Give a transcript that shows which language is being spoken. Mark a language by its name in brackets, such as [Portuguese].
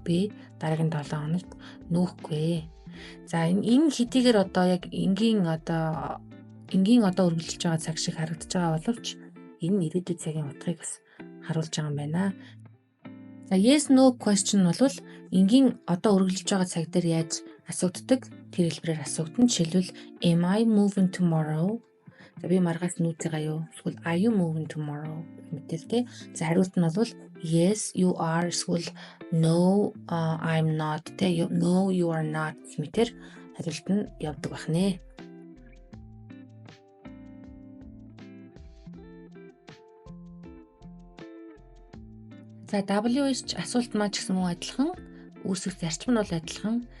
[Mongolian] Би дараагийн 7 хоногт нүүхгүй. За энэ хэдийгээр одоо яг энгийн одоо үргэлжилж байгаа цаг шиг харагдаж байгаа боловч энэ ирээдүйн цагийн утгыг бас харуулж байгаа юм байна. За yes no question бол энгийн одоо үргэлжилж байгаа цаг дээр яаж асууддаг тэр хэлбэрээр асуугдана. Жишээлбэл [English] am I moving tomorrow? [Mongolian] За би маргаас нүүцгээе юу? Эсвэл [English] are you moving tomorrow? [Mongolian] Мэдээлтэй. За хариулт нь бол [English] yes you are [Mongolian] эсвэл [English] no I'm not. No you are not [Mongolian] гэмээр хариулт нь явдаг байх нэ. За WH асуулт маань ч гэсэн мөн адилхан. Үүсэх зарчим нь бол адилхан.